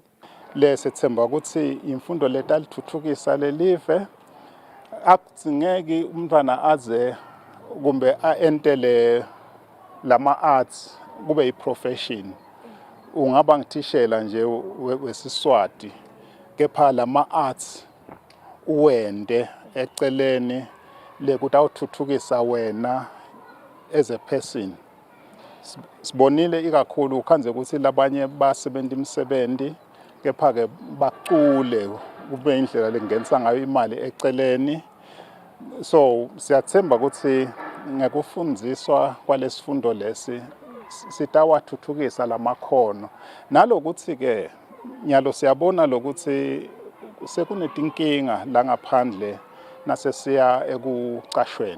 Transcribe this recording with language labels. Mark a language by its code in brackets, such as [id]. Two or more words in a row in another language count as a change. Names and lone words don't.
[ss] Lesithemba ukuthi imfundo letalithuthukisa lelive akudzingeki umntwana aze kumbe aentele lama arts kube yiprofession. Ungaba ngithishela nje wesiswati kepha lama arts uwende eceleni lekuthi awuthuthukisa wena [en] as a person. [ss] Sibonile ikakhulu ukhanze ukuthi labanye basebenza imisebenzi kepha ke bacule kube indlela lengenisa ngayo imali eceleni. So siyathemba ukuthi ngekufundziswa kwalesifundo lesi sitawathuthukisa lamakhono nalokuthi ke nyalo siyabona lokuthi sekunetinkinga la ngaphandle nasesiya ekucashweni.